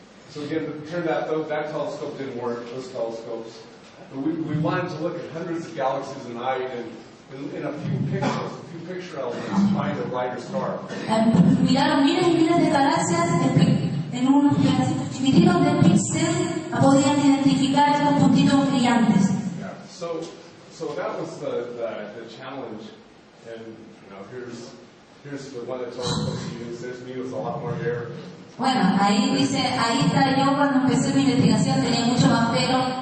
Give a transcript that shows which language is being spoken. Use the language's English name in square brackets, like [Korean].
[English] So again, it turned out that telescope didn't work, those telescopes. But we wanted to look at hundreds of galaxies a night and in a few pixels, a few picture elements, find a brighter star. [Spanish] Miraron miles y miles de galaxias en unos pedacitos chiquititos de píxel, podían identificar estos puntitos brillantes. [English] Yeah. So that was the challenge, and here's the one that telescope you use. There's me with a lot more hair. [Spanish] Bueno, ahí dice, ahí está yo cuando empecé mi investigación, tenía mucho más pelo.